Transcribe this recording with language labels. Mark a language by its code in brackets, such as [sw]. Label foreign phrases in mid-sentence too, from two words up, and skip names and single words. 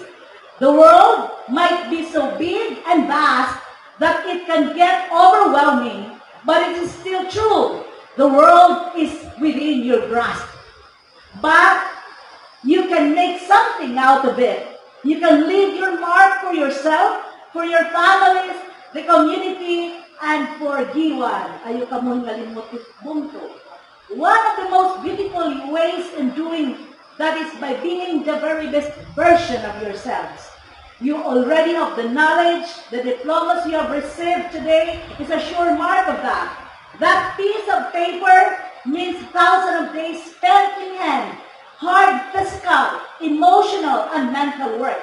[en] The world might be so big and vast that it can get overwhelming, but it is still true. The world is within your grasp. But you can make something out of it. You can leave your mark for yourself, for your families, the community, and for Giwan. [war] Ayaw ka mong ngalimot bunto. [en] One of the most beautiful ways in doing that is by being the very best version of yourselves. You already have the knowledge, the diplomas you have received today is a sure mark of that. That piece of paper means thousands of days spent in hand, hard physical, emotional, and mental work.